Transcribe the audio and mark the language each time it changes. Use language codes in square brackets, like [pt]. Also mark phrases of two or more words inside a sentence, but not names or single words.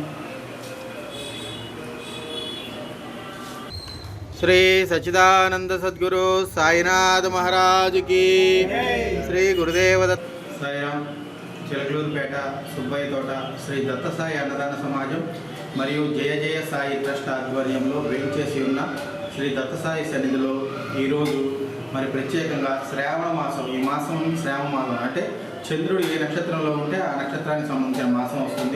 [hi] श्री सच्चिदानंद सद्गुरु साईनाथ महाराज की श्री गुरुदेव दत्त। [te] साईराम చిలకలూరుపేట సుబ్బయ్య తోట శ్రీ దత్తసాయి అన్నదాన సమాజం మరియు జయ జయ సాయి ట్రస్ట్ ఆధ్వర్యంలో వేంచేసి ఉన్న శ్రీ దత్తసాయి సన్నిధిలో ఈరోజు మరి ప్రత్యేకంగా శ్రావణ మాసం, ఈ మాసం శ్రావణ మాసం అంటే చంద్రుడు ఏ నక్షత్రంలో ఉంటే ఆ నక్షత్రానికి సంబంధించిన మాసం వస్తుంది.